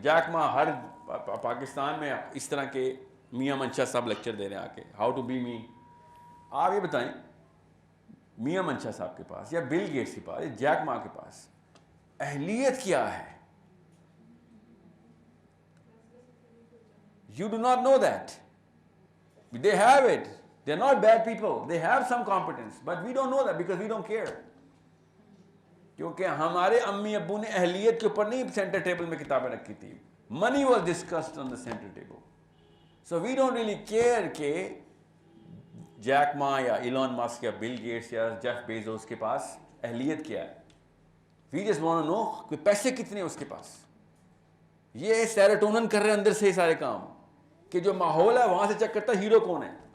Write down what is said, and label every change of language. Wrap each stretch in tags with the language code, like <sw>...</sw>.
<ur>Jack ما ہر پاکستان میں اس طرح کے میاں منشا صاحب لیکچر دے رہے ہیں آ کے,</ur> <en>How to be me.</en> <ur>آپ یہ بتائیں میاں منشا صاحب کے پاس یا بل گیٹس کے پاس یا جیک ما کے پاس اہلیت کیا ہے؟</ur> <en>You do not know that. They have it. They're not bad people. They have some competence. But we don't know that because we don't care.</en> <ur>کیونکہ ہمارے امی ابو نے اہلیت کے اوپر نہیں سینٹر ٹیبل میں کتابیں رکھی تھی.</ur> <en>Money was discussed on the center table. So we don't really care</en> <ur>کہ جیک ما یا ایلان ماسک یا بل گیٹس یا جیف بیزوس کے پاس اہلیت کیا ہے.</ur> <en>We just want to know</en> <ur>کہ پیسے کتنے ہیں اس کے پاس. یہ سیروٹونن کر رہے ہیں اندر سے سارے کام, کہ جو ماحول ہے وہاں سے چیک کرتا ہے ہیرو کون ہے.</ur>